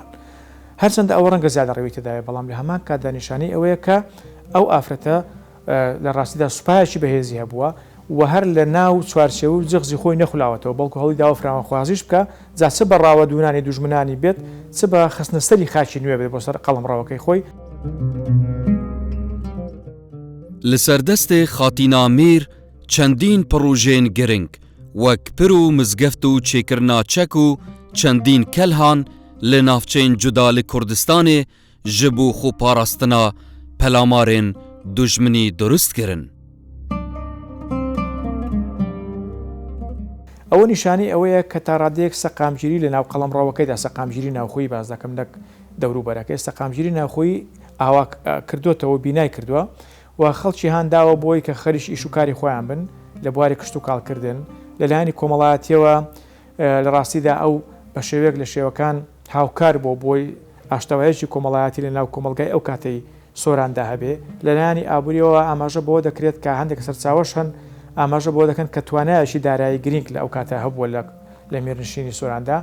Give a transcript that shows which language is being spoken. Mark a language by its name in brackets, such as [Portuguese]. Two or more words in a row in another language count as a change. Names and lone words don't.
[Central Kurdish] هەرچەندە ئەوە ڕەنگە زیادە ڕەویتەدایە بەڵام لە هەمان کاتدا نیشانەی ئەوەیە کە ئەو ئافرەتە لە ڕاستیدا سوپایەکی بەهێزی هەبووە و هەر لە ناو چوارچێوە و جغزی خۆی نەخولاوەتەوە بەڵکو هەڵی داوە فراوانخوازیش بکە جا چ بە ڕاوە دوونانی دوژمنانی بێت چ بە خستنەسەری خاچی نوێ بێت بۆ سەر قەڵەمڕاوەکەی خۆی. [Kurdish] لەسەردەستێ خاتینامیر چەندین پڕۆژێن گرنگ وەک پر و مزگەفت و چێکردنا چەک و چەندین کەلهان لە ناوچەین جودا لە کوردستانê ji bo xweparastina pelamarên dujminî durust kirin. [Central Kurdish] ئەوە نیشانی ئەوەیە کە تا ڕادەیەک سەقامگیری لە ناو قەڵەمڕاوەکەیدا سەقامگیری ناوخۆی باز دەکەم لە دەوروبەرەکەی سەقامگیری ناوخۆی ئاوا کردوتەوە بینای کردووە و خەڵکی هانداوە بۆی کە خەریش ئیش و کاری خۆیان بن لە بواری کشت و کاڵکردن لەلایەنی کۆمەڵایەتیەوە لە ڕاستیدا ئەو بە شێوەیەک لە شێوەکان هاوکار بۆی ئاشتەوایەکی کۆمەڵایەتی لە ناو کۆمەلگای ئەو کاتەی سۆراندا هەبێ لەلایەنی ئابوووریەوە ئاماژە بۆ دەکرێت کە هەندێک سەرچاوەش هەن ئاماژە بۆ دەکەن کە توانایەکی دارایی گرنگ لە ئەو کاتە هەبووە لە میێرنشینی سۆراندا.